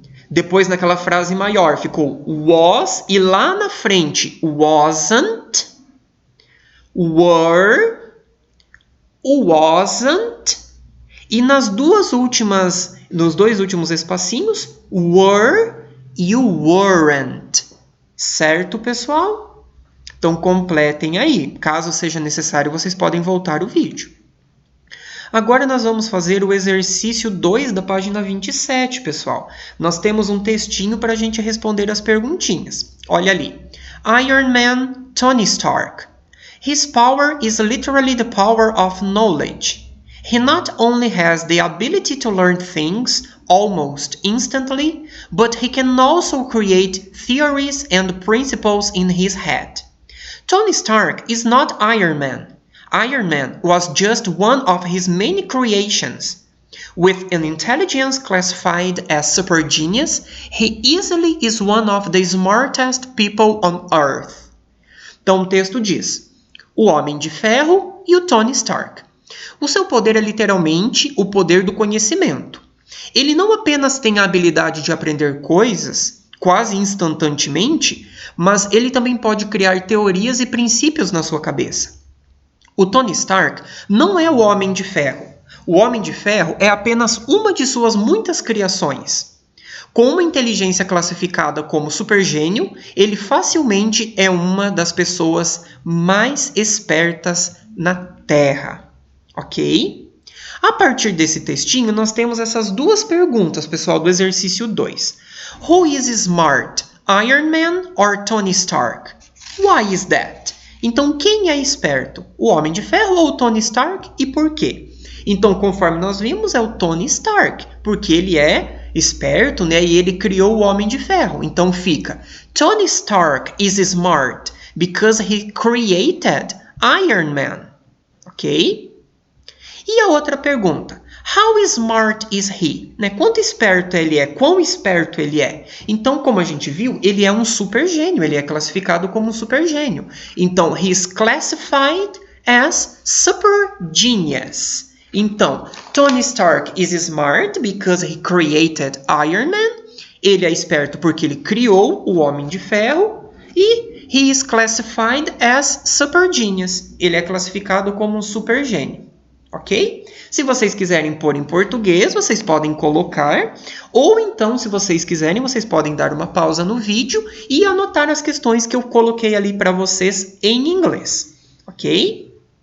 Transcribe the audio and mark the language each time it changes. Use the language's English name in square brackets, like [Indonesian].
[Portuguese] Depois, naquela frase maior, ficou was. E lá na frente, wasn't, were, wasn't. E nos dois últimos espacinhos, were e weren't. Certo, pessoal? Então, completem aí. Caso seja necessário, vocês podem voltar o vídeo. Agora, nós vamos fazer o exercício 2 da página 27, pessoal. Nós temos um textinho para a gente responder as perguntinhas. Olha ali. Iron Man, Tony Stark. [English] His power is literally the power of knowledge. He not only has the ability to learn things almost instantly, but he can also create theories and principles in his head. Tony Stark is not Iron Man. Iron Man was just one of his many creations. With an intelligence classified as super genius, he easily is one of the smartest people on Earth. [Portuguese] Então o texto diz: o Homem de Ferro e o Tony Stark. O seu poder é literalmente o poder do conhecimento. Ele não apenas tem a habilidade de aprender coisas quase instantaneamente, mas ele também pode criar teorias e princípios na sua cabeça. O Tony Stark não é o Homem de Ferro. O Homem de Ferro é apenas uma de suas muitas criações. Com uma inteligência classificada como supergênio, ele facilmente é uma das pessoas mais espertas na Terra. Ok? A partir desse textinho, nós temos essas duas perguntas, pessoal, do exercício 2. [English] Who is smart, Iron Man or Tony Stark? Why is that? [Portuguese] Então, quem é esperto? O Homem de Ferro ou o Tony Stark? E por quê? Então, conforme nós vimos, é o Tony Stark, porque ele é esperto, né? E ele criou o Homem de Ferro. Então fica, [English] Tony Stark is smart because he created Iron Man. [Portuguese] Ok? E a outra pergunta, [English] how smart is he? [Portuguese] Né? Quanto esperto ele é? Quão esperto ele é? Então, como a gente viu, ele é um super gênio, ele é classificado como um super gênio. Então, [English] he is classified as super genius. [Portuguese] Então, [English] Tony Stark is smart because he created Iron Man. [Portuguese] Ele é esperto porque ele criou o Homem de Ferro. E [English] he is classified as super genius. [Portuguese] Ele é classificado como um super gênio. Ok? Se vocês quiserem pôr em português, vocês podem colocar. Ou então, se vocês quiserem, vocês podem dar uma pausa no vídeo e anotar as questões que eu coloquei ali para vocês em inglês. Ok?